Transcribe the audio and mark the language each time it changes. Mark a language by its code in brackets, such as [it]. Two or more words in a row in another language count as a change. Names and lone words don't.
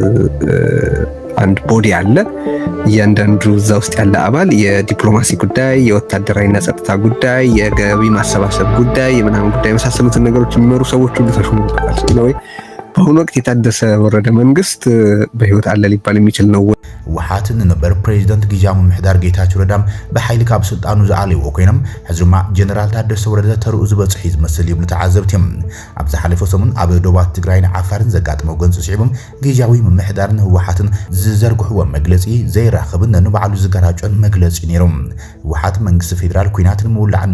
[am] አንድ ቦዲ አለ እያንዳንዱ እዛ ውስጥ ያለ አባል የዲፕሎማሲ ጉዳይ የወታደራዊና ጸጥታ ጉዳይ የገቢ ማሰባሰብ ጉዳይ የምናምን ጉዳይ መሳሰሉትን ነገሮች የሚመሩ ሰዎች ሁሉ ተሾሙበታል ስለዚህ በአሁኑ ወቅት የታደሰ ወረደ መንግስት በህይወት አለ ሊባል የሚችል ነው [ti] ወሓትን ነበር ፕሬዚደንት ጊዜያዊ ምምሕዳር ጌታቸው ረዳም በኃይል ካብ ስልጣኑ ዝዓለዩ ኮይኖም ሕዝማ ጀነራል ታደሰ ወረደ ተርኡ ዝበጽሕ ዝመስል ይብሉ ተዓዘብትዮም ኣብ ዝሓለፈ ሰሙን ኣብ ደቡብ ትግራይን ዓፋርን ዘጋጥመው ገንጽ ሲዕቦም ጊዜያዊ ምምሕዳርን ህወሓትን ዝዘርግሕዎ መግለጺ ዘይራኸብን ንባዕሉ ዝገራጮን መግለጺ ነይሮም ህወሓት መንግስቲ ፌደራል ኩናትን ምውላዕና